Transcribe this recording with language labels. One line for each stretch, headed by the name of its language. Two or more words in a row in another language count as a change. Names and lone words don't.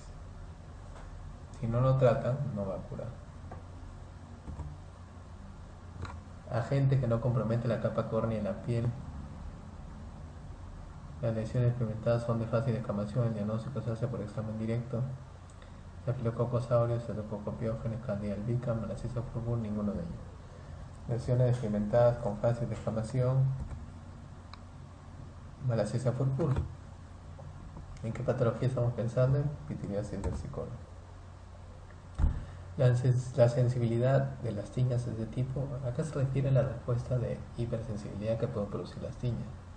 Spanish: Si no lo tratan, no va a curar. Agente que no compromete la capa córnea en la piel. Las lesiones experimentadas son de fácil descamación. El diagnóstico se hace por examen directo. Staphylococcus aureus, Staphylococcus pyogenes, Candida albicans, Malassezia furfur, ninguno de ellos. Lesiones experimentadas con fácil descamación. Malassezia furfur. ¿En qué patología estamos pensando? En pitiriasis versicolor. La sensibilidad de las tiñas es de tipo, acá se refiere a la respuesta de hipersensibilidad que pueden producir las tiñas.